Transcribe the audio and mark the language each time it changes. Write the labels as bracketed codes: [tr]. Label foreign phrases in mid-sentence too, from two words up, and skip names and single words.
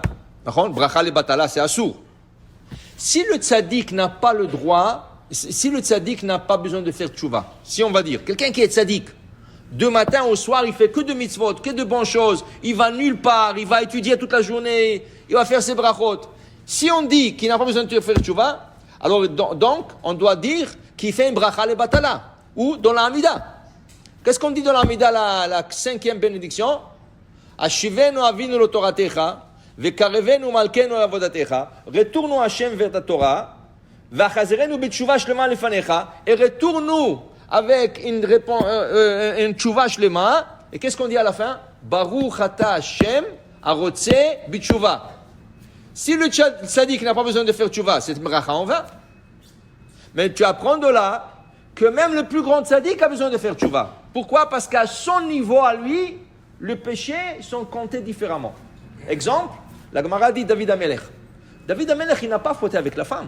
[he] ברכה לבטלה, [fr] c'est assour. Si le tzaddik n'a pas le droit, si le tzaddik n'a pas besoin de faire tchouva, si on va dire, quelqu'un qui est tzaddik, de matin au soir, il fait que de mitzvot, que de bonnes choses, il va nulle part, il va étudier toute la journée, il va faire ses brachot. Si on dit qu'il n'a pas besoin de faire tchouva, alors donc on doit dire qu'il fait une [he] ברכה לבטלה [fr] ou dans la Hamida. Qu'est-ce qu'on dit dans la Hamida, la 5e bénédiction? [he] השיבנו אבינו לו תורתך וקרבנו מלכנו עבודתך, [fr] retourne-nous Hashem vers ta Torah, [he] והחזירנו בתשובה שלמה לפניך, [fr] et retourne-nous avec une [he] תשובה שלמה. [fr] Et qu'est-ce qu'on dit à la fin? [he] ברוך אתה השם הרוצה בתשובה. [fr] Si le tzaddik n'a pas besoin de faire tchouva, c'est bracha en vain. Mais tu apprends de là que même le plus grand tzaddik a besoin de faire tchouva. Pourquoi? Parce qu'à son niveau à lui, les péchés sont comptés différemment. Exemple, la Gemara dit David Amelech. David Amelech, il n'a pas fauté avec la femme.